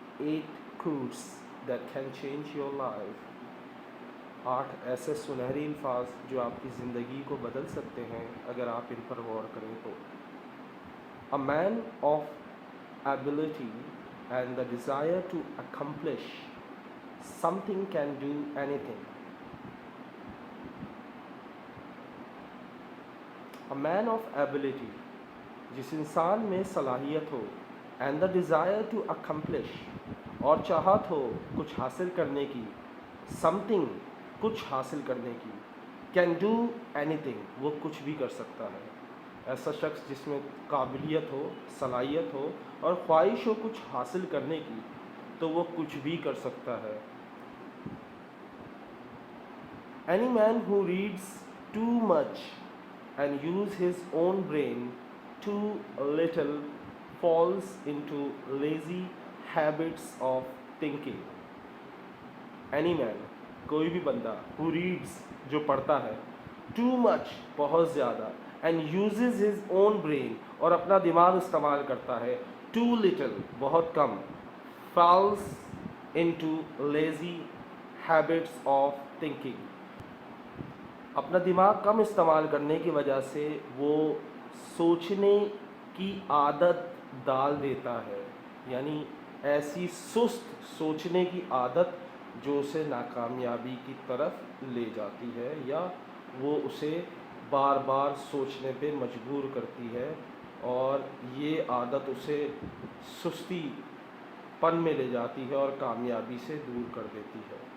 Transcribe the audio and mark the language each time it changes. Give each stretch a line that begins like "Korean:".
English: 8 quotes that can change your life.
Urdu: 8 ایسے سنہری الفاظ جو آپ کی زندگی کو بدل سکتے ہیں اگر آپ ان پر غور کریں تو.
English: A man of ability and the desire to accomplish something can do anything. A man of ability,
Urdu: جس انسان میں صلاحیت ہو,
English: and the desire to accomplish,
Urdu: اور چاہت ہو کچھ حاصل کرنے کی,
English: something,
Urdu: کچھ حاصل کرنے کی,
English: can do anything,
Urdu: وہ کچھ بھی کر سکتا ہے. ایسا شخص جس میں قابلیت ہو, صلاحیت ہو اور خواہش ہو کچھ حاصل کرنے کی تو وہ کچھ بھی کر سکتا ہے.
English: Any man who reads too much and use his own brain too little falls into lazy habits of thinking. Any man,
Urdu: کوئی بھی بندہ,
English: who reads,
Urdu: جو پڑھتا ہے,
English: too much,
Urdu: بہت زیادہ,
English: and uses his own brain,
Urdu: اور اپنا دماغ استعمال کرتا ہے,
English: too little,
Urdu: بہت کم,
English: falls into lazy habits of thinking.
Urdu: اپنا دماغ کم استعمال کرنے کی وجہ سے وہ سوچنے کی عادت ڈال دیتا ہے, یعنی ایسی سست سوچنے کی عادت جو اسے ناکامیابی کی طرف لے جاتی ہے یا وہ اسے بار بار سوچنے پہ مجبور کرتی ہے اور یہ عادت اسے سستی پن میں لے جاتی ہے اور کامیابی سے دور کر دیتی ہے.